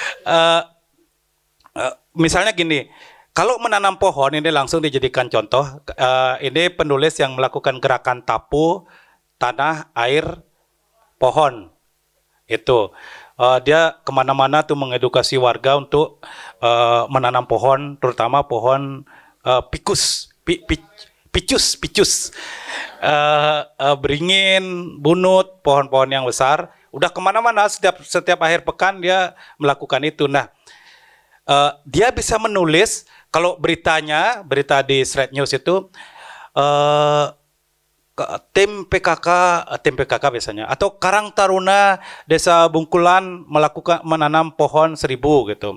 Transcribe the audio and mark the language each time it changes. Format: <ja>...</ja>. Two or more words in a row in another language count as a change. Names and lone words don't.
<id>Misalnya gini, kalau menanam pohon ini langsung dijadikan contoh. Ini penulis yang melakukan gerakan tapu, tanah, air, pohon. Itu. Dia kemana-mana tuh mengedukasi warga untuk menanam pohon, terutama pohon picus, beringin, bunut, pohon-pohon yang besar. Udah kemana-mana, setiap akhir pekan dia melakukan itu. Nah, dia bisa menulis, kalau berita di</id> <en>straight news</en> <id>itu tim PKK biasanya, atau Karang Taruna Desa Bungkulan menanam pohon 1000 gitu.</id>